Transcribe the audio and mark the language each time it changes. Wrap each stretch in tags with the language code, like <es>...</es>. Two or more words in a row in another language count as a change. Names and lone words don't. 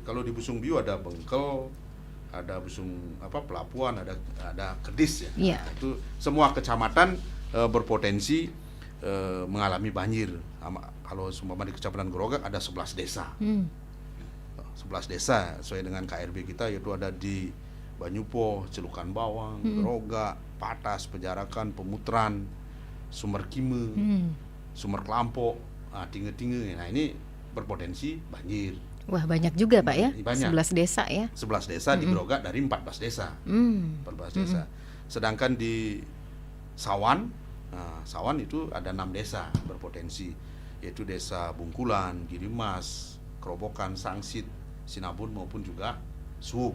<id>Kalau di Busung Biu ada Bengkel, ada Busung Pelabuhan, ada Kedis ya. Nah, itu semua kecamatan berpotensi mengalami banjir. Kalau seumpama di Kecamatan Grogak ada 11 desa. 11 desa sesuai dengan KRB kita, yaitu ada di Banyupo, Celukan Bawang, Grogak, Patas, Pejarakan, Pemutran, Sumber Kime, Sumber Kelampok, Tinge-Tinge. Nah, ini berpotensi banjir. Wah, banyak juga Pak ya? Banyak. 11 desa ya? 11 desa di Grogak dari 14 desa. 14 desa. Sedangkan di Sawan, Sawan itu ada 6 desa berpotensi, yaitu Desa Bungkulan, Girimas, Kerobokan, Sangsit, Sinabun maupun juga Suuk.</id>